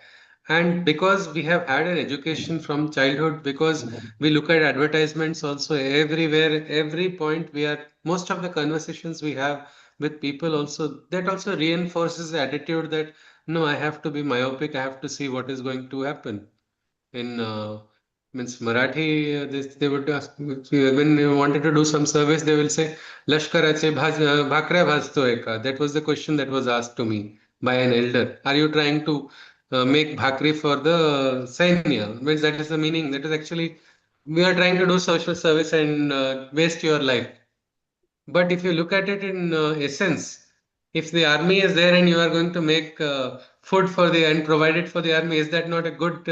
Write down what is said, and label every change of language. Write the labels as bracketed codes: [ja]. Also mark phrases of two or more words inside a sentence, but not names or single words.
[en] And because we have had an education from childhood, because we look at advertisements also everywhere, every point we are, most of the conversations we have with people also, that also reinforces the attitude that no, I have to be myopic, I have to see what is going to happen in means Marathi, they would ask when you wanted to do some service, they will say [mr] लष्कराचे भाकरा भाजतोय का. [en] That was the question that was asked to me by an elder. Are you trying to make bhakri for the Sainya? Means that is the meaning. That is actually we are trying to do social service and waste your life. But if you look at it in essence, if the army is there and you are going to make food for the and provide it for the army, is that not a good?